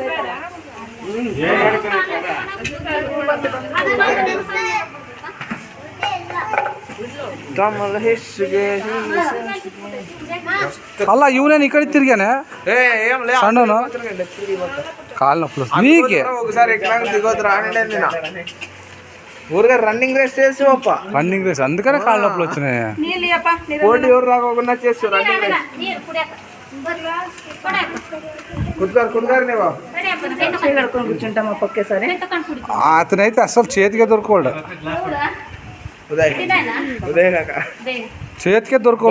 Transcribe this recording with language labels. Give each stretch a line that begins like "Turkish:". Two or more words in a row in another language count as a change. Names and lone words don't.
Kannada: ಅಲ್ಲ ಇವನೇನು ಈ ಕಡೆ ತಿರ್ಗ್ಯಾನೆ ಸಣ್ಣನು
Telugu: కాలు నొప్పులు నీకే ఊరిగా
English: Running race
Telugu: చేసావప్ప.
English: Running race
Telugu: అందుకనే కాళ్ళు నొప్పులు వచ్చినాయి. పోటీ ఎవరు రాకుండా చేసు
English: Running race.
Telugu: అతనైతే అసలు చేతికే దొరకవాడు, చేతికే దొరకవాలి.